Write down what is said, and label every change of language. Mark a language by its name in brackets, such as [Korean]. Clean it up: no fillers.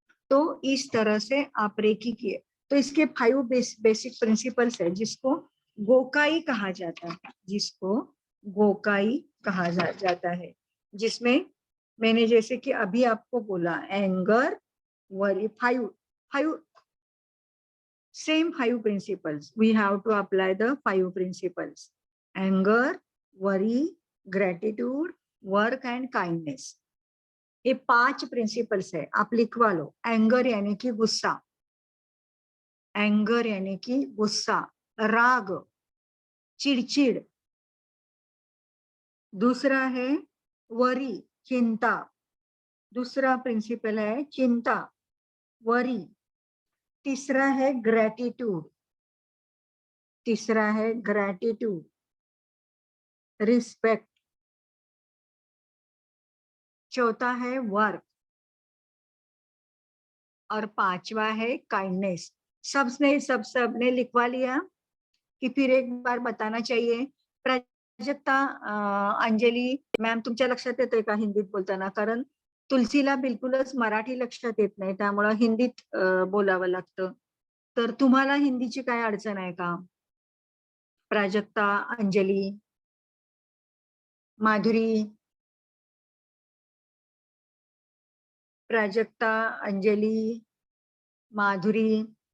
[Hindi] तो इस तरह से आप रेकी किए। तो इसके 5 बेसिक प्रिंसिपल्स है जिसको गोकाई कहा जाता है, जिसको गोकाई कहा जाता है, जिसमें मैंने जैसे कि अभी आपको बोला anger, worry, [English] 5 same 5 principles. We have to apply the 5 principles: anger, worry, gratitude, work and kindness. [Hindi] ये 5 प्रिंसिपल्स है, आप लिखवा लो। एंगर यानी कि गुस्सा, एंगर यानी कि गुस्सा, राग, चिड़चिड़। दूसरा है वरी, चिंता। दूसरा प्रिंसिपल है चिंता, वरी। तीसरा है ग्रेटिट्यूड, तीसरा है ग्रेटिट्यूड। रिस्पेक्ट, चौथा है वर्क और पांचवा है काइंडनेस। सबने लिखवा लिया कि फिर एक बार बताना चाहिए? [Marathi] प्राजक्ता, अंजली मॅम, तुमच्या लक्षात येतंय का हिंदीत बोलताना? कारण तुलसीला बिलकुलच मराठी लक्षात येत नाही, त्यामुळे हिंदीत बोलावं लागतं. तर तुम्हाला हिंदीची काय अडचण आहे का? प्राजक्ता, अंजली, माधुरी, प्राजक्ता, अंजली, माधुरी.